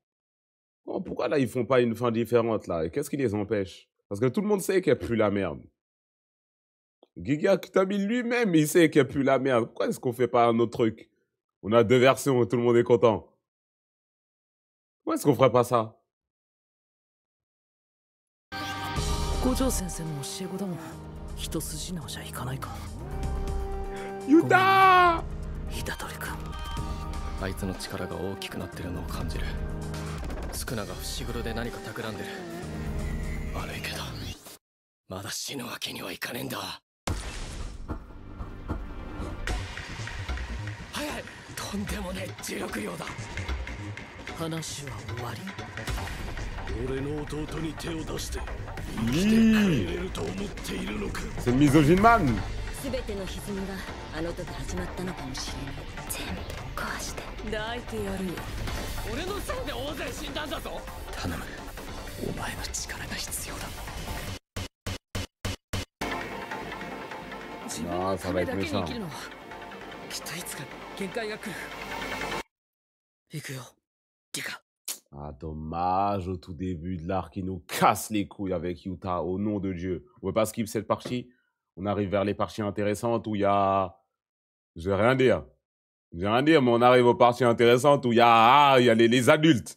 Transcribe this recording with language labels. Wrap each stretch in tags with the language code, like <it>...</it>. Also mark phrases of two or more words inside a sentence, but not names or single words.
<fr>Oh, pourquoi là, ils font pas une fin différente là? Et qu'est-ce qui les empêche? Parce que tout le monde sait qu'elle pue la merde. Giga Kutami lui-même, il sait qu'elle pue la merde. Pourquoi est-ce qu'on fait pas un autre truc? On a 2 versions, tout le monde est content. Pourquoi est-ce qu'on ferait pas ça? Yuta!</fr> <ja>あいつの力が大きくなってるのを感じる。スクナが伏黒で何か企んでる。悪いけどまだ死ぬわけにはいかねえんだ。早い、とんでもねえ重力量だ。話は終わり。俺の弟に手を出して生きて帰れると思っているのか。</ja> <fr>C'est le misogyne man.</fr> <ja>全ての歪みがあの時始まったのかもしれない。全部壊して抱いてやるよ。俺のせいで大勢死んだんだぞ。頼む、お前の力が必要だ。</ja> <fr>Non, ça va être méchant.</fr> <ja>きっといつか限界が来る。行くよ、リカ。</ja> <fr>Ah, dommage, au tout début de l'arc, il nous casse les couilles avec Yuta, au nom de Dieu. On ne veut pas skip cette partie. On arrive vers les parties intéressantes où il y a... Je vais rien dire. Je vais rien dire, mais on arrive aux parties intéressantes où il y a, il y a les adultes.</fr>